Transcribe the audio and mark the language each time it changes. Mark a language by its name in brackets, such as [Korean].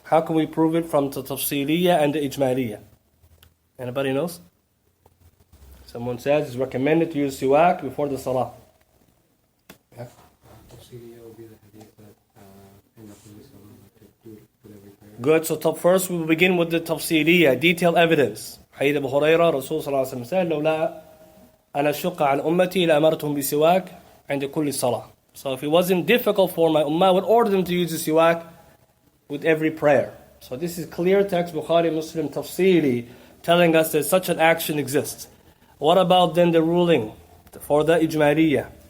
[English] How can we prove it from the tafsiliyya and the ijmaliyya? Anybody knows? Someone says it's recommended to use siwak before the salah. Yeah. Tafsiliyya will be the hadith that end up in the salah to do it with every prayer. Good, so first we will begin with the tafsiliyya, detailed evidence. Hadith Abu Hurairah, Rasul sallallahu alayhi wa sallam said, [Arabic] لولا أنا أشق عن أمتي لأمرتهم بسواك عند كل صلاة. [English] So if it wasn't difficult for my ummah, I would order them to use the siwak with every prayer. So this is clear text, Bukhari, Muslim, tafsiri, telling us that such an action exists. What about then the ruling for the ijmaliyya?